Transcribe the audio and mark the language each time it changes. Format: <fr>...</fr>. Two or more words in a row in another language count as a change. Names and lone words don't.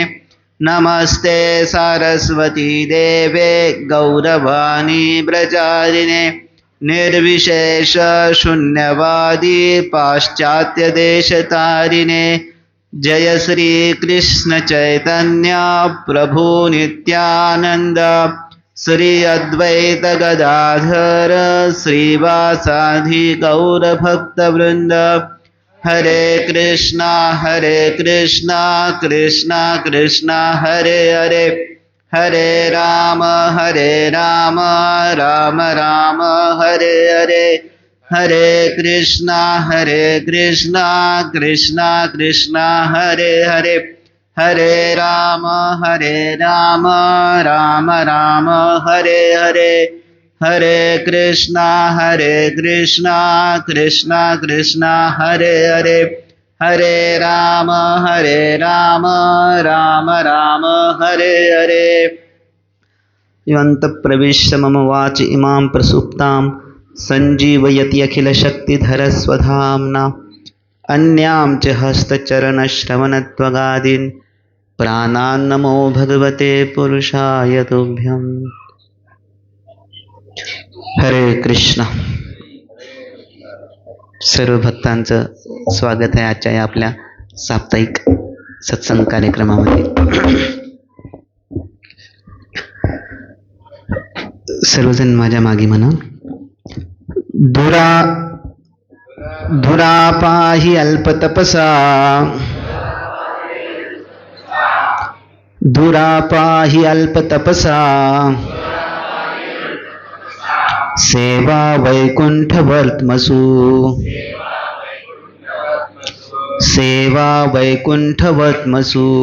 <sa>नमस्ते सारस्वती देवे गौरवाणी प्रचारिणे निर्विशेष शून्यवादी पाश्चात्यदेशतारिणे। जय श्री कृष्ण चैतन्य प्रभु नित्यानंद श्री अद्वैत गदाधर श्रीवासादि गौरभक्तवृंद। हरे कृष्णा कृष्णा कृष्णा हरे हरे हरे राम राम राम हरे हरे। हरे कृष्णा कृष्णा कृष्णा हरे हरे हरे राम राम राम हरे हरे। हरे कृष्णा कृष्णा कृष्णा हरे हरे हरे राम राम राम हरे हरे। योऽन्तःप्रविश्य मम वाचि इमां प्रसुप्तां सञ्जीवयति अखिलशक्तिधरस्वधाम्ना। अन्यां च हस्तचरणश्रवणत्वगादीन् प्राणान्नमो भगवते पुरुषाय तुभ्यम्। हरे कृष्ण।</sa> <mr>सर्व भक्तांचं स्वागत आहे आजच्या या आपल्या साप्ताहिक सत्संग कार्यक्रमामध्ये। सर्वजण माझ्या मागे म्हणा.</mr> <sa>धुरापाहि अल्पतपसा, धुरापाहि अल्पतपसा, सेवा वैकुंठवर्त्मसु, सेवा वैकुंठवर्त्मसु,</sa>